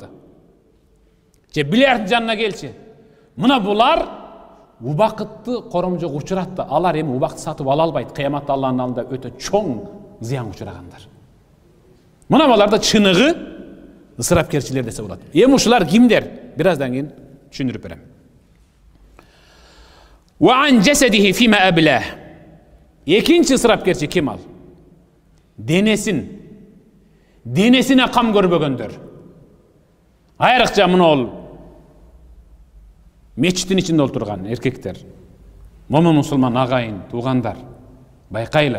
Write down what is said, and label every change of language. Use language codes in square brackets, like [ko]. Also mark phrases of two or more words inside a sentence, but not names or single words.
[ky] Же бильярдтын жанына келчи. Мына булар убакытты коромжок учуратты. Алар эми убакыт сатып ала албайт. Кыяматта Аллахтын алдында өтө чоң зыян учурагандар. Мына буларда чыныгы ысырапкерчилер десе болот. Эми ушулар кимдер? Бир аздан кийин түшүндүрүп берем. [ar] وعن جسده فيما أبلى. [ky] Экинчи ысырапкерчи ким ал? Денесине кам көрбөгөндөр. Айрыкча мына ол мечиттин ичинде отурган эркектер, момун мусулман агайын, туугандар, байкайлы.